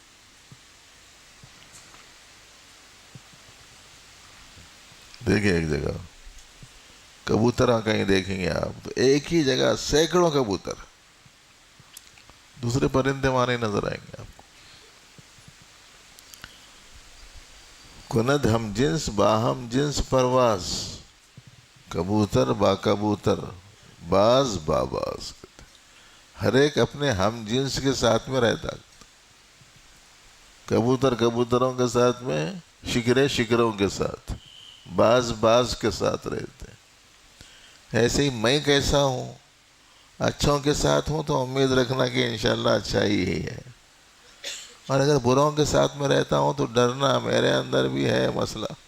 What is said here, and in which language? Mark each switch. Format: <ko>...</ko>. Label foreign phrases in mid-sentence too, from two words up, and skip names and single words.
<ur>دیکھیں ایک جگہ کبوتر کہیں دیکھیں گے آپ تو ایک ہی جگہ سینکڑوں کبوتر، دوسرے پرندے وہاں نہیں نظر آئیں گے آپ کو۔</ur> <fa>کند ہم جنس باہم جنس پرواز، کبوتر با کبوتر، باز با باز،</fa> <ur>ہر ایک اپنے ہم جنس کے ساتھ میں رہتا۔ کبوتر کبوتروں کے ساتھ میں، شکرے شکروں کے ساتھ، باز باز کے ساتھ رہتے ہیں۔ ایسے ہی میں کیسا ہوں، اچھوں کے ساتھ ہوں تو امید رکھنا کہ</ur> <ar>انشاءاللہ</ar> <ur>اچھائی ہی ہے، اور اگر بروں کے ساتھ میں رہتا ہوں تو ڈرنا میرے اندر بھی ہے مسئلہ۔</ur>